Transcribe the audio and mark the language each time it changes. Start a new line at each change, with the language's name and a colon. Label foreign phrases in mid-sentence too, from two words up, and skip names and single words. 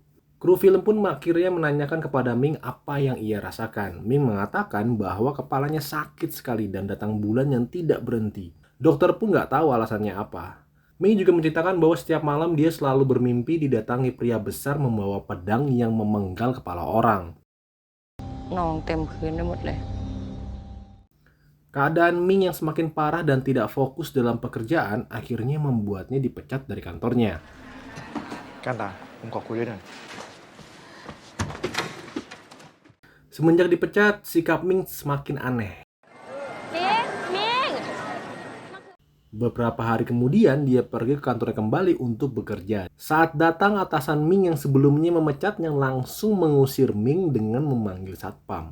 Indonesian: Kru film pun akhirnya menanyakan kepada Ming apa yang ia rasakan. Ming mengatakan bahwa kepalanya sakit sekali dan datang bulan yang tidak berhenti. Dokter pun gak tahu alasannya apa. Ming juga menceritakan bahwa setiap malam dia selalu bermimpi didatangi pria besar membawa pedang yang memenggal kepala orang.
Thai: นองเต็มพื้นไปหมดเลย
Indonesian: Keadaan Ming yang semakin parah dan tidak fokus dalam pekerjaan akhirnya membuatnya dipecat dari kantornya.
Thai: กันตาผมขอคุยด้วยหน่อย
Indonesian: Semenjak dipecat, sikap Ming semakin aneh. Beberapa hari kemudian dia pergi ke kantornya kembali untuk bekerja. Saat datang, atasan Ming yang sebelumnya memecatnya langsung mengusir Ming dengan memanggil satpam.